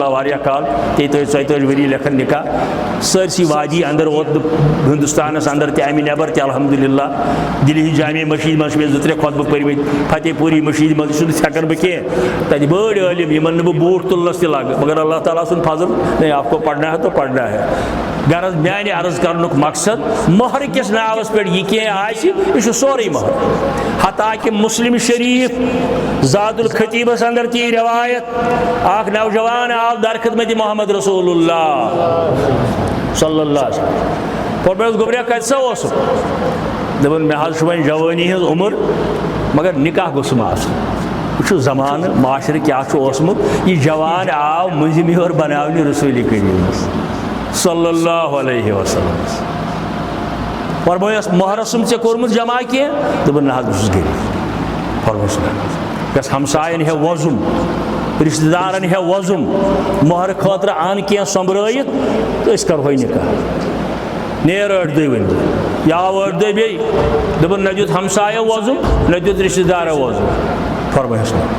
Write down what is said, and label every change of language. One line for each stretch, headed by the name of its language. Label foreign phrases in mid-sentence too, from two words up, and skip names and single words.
Kashmiri: واریاہ کال 33-34 ؤری لیکھان نکاح سٲرسٕے وادی اندر ووت بہٕ ہندوستانس اندر تہِ امہِ نٮ۪بر تہِ الحمدُاللہ دِلی جامع مسجد منٛز چھِ مےٚ 2-3 خۄطبہٕ پٔرمٕتۍ فتح پوٗری مسجد منٛز چھُنہٕ ہٮ۪کان بہٕ کینٛہہ تتہِ بٔڑۍ عٲلِم یِمن نہٕ بہٕ بوٗٹھ تُلنس تہِ لگہٕ مگر اللہ تعالیٰ سُنٛد فضل
Urdu: نہیں آپ کو پڑھنا ہے تو پڑھنا ہے
Kashmiri: غرض میانہِ عرض کرنُک مقصد مۄہرٕ کِس ناوس پٮ۪ٹھ یہِ کینٛہہ آسہِ یہِ چھُ سورُے مۄہر حتاکہِ مسلم شریٖف ذات الخطیبس اندر تہِ یہِ روایت اکھ نوجوان آو در خدمت محمد رسول اللہ
Arabic: صلی اللہ علیہ وسلم
Kashmiri: فرمویس گوٚبریا کتہِ سا اوسُکھ دوٚپُن مےٚ حظ چھُ وۄنۍ جوٲنی ہٕنٛز عُمر مگر نکاح گوٚژھُم آسُن وٕچھو زمانہٕ معاشرٕ کیٛاہ چھُ اوسمُت یہِ جوان آو مٔنٛزِم یور بناونہِ رسوٗلِ کریٖمس
Arabic: صلی اللہ علیہ وسلم
Kashmiri: فرمویس مۄہرسُم ژےٚ کوٚرمُت جمع کینٛہہ دوٚپُن نہ حظ بہٕ چھُس غریٖب فرمویس گژھ ہمساین ہیٚو وۄزُم رشتہٕ دارن ہیٚو وۄزُم مۄہرٕ خٲطرٕ اَن کینٛہہ سۄمبرٲیِتھ تہٕ أسۍ کرہوے نکاح نیر 8 دۄہہِ ؤنۍ یہِ آو 8 دۄہہِ بیٚیہِ دوٚپُن نہ دیُت ہمسایو وۄزُم نہ دیُت رشتہٕ دارو وۄزُم فرمویس